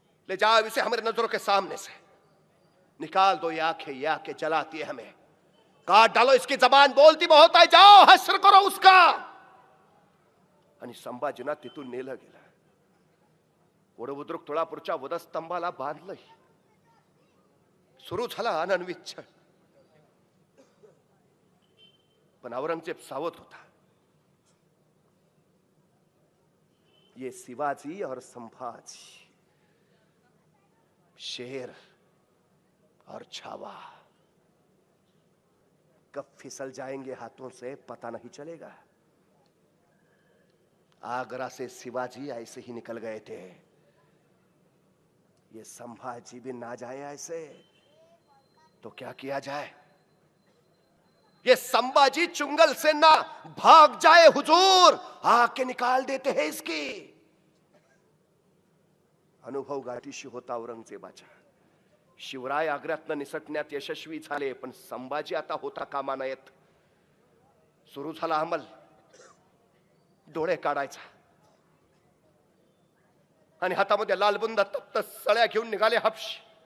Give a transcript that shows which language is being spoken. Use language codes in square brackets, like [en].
[hi] ले जाओ इसे हमारे नजरों के सामने से. निकाल दो ये आंखें जलाती है हमें. काट डालो इसकी जबान बोलती बहुत है. जाओ हश्र करो उसका. [mr] आणि संभाजीना तिथून नेलं गेलं. वडबुद्रुक तुळापूरच्या वधस्तंभाला बांधलं. सुरू झाला अनन्वित छळ. पण औरंगजेब सावध होता. [hi] ये शिवाजी और संभाजी, शेर और छावा कब फिसल जाएंगे हाथों से पता नहीं चलेगा. आगरा से शिवाजी ऐसे ही निकल गए थे. ये संभाजी भी ना जाए ऐसे तो क्या किया जाए? ये संभाजी चुंगल से ना भाग जाए हुजूर, आके निकाल देते हैं इसकी. [mr] अनुभव गाठीशी होता औरंगजेबाच्या. शिवराय आग्र्यातनं निसटण्यात यशस्वी झाले, पण संभाजी आता होता कामा नयेत. सुरू झाला अंमल. डोळे काढायचा आणि हातामध्ये लालबुंद तप्त सळ्या घेऊन निघाले हापशी.